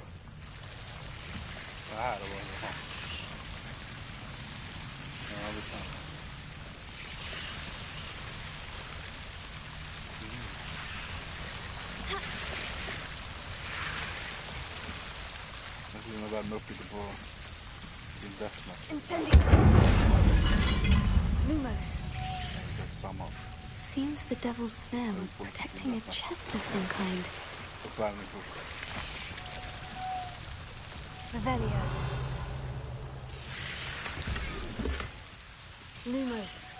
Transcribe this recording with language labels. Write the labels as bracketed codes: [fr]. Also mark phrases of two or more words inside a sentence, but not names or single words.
[sv] Det här var det. Ja, det kan. Jag skulle nog värma upp lite på din deathmatch. [en] Incendio! Lumos. Seems the Devil's Snare was protecting a chest of some kind. Revelio. Lumos.